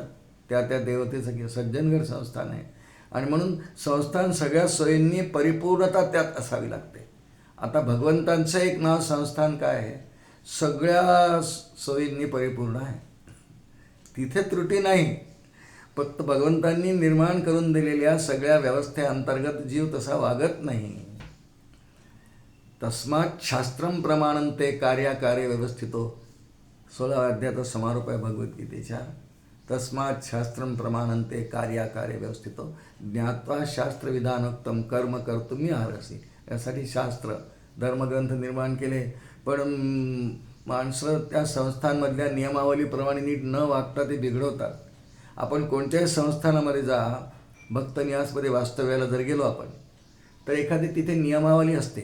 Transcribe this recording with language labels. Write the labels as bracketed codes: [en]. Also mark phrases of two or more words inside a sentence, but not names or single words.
[mr] त्या देवतेचं की सज्जनगड संस्थान आहे. आणि म्हणून संस्थान सगळ्या सोयींनी परिपूर्णता त्यात असावी लागते. आता भगवंतांचं एक नाव संस्थान काय आहे? सगळ्या सोयींनी परिपूर्ण आहे, तिथे त्रुटी नाही. फक्त भगवंतांनी निर्माण करून दिलेल्या सगळ्या व्यवस्थेअंतर्गत जीव तसा वागत नाही. [sa] तस्मात् शास्त्रम प्रमाणन्ते कार्याकार्य व्यवस्थितो. [mr] 16व्या अध्यायाचा समारोप आहे भगवद्गीतेच्या. [sa] तस्मात् शास्त्रम प्रमाणन्ते कार्याकार्य व्यवस्थितो ज्ञात्वा शास्त्रविधानोक्तम कर्म कर्तुम् अर्हसि. [mr] यासाठी शास्त्र धर्मग्रंथ निर्माण केले, पण माणसं त्या संस्थांमधल्या नियमावलीप्रमाणे नीट न वागता ते बिघडवतात. आपण कोणत्याही संस्थानामध्ये जा, भक्तनिवासमध्ये वास्तव्याला जर गेलो आपण, तर एखादी तिथे नियमावली असते.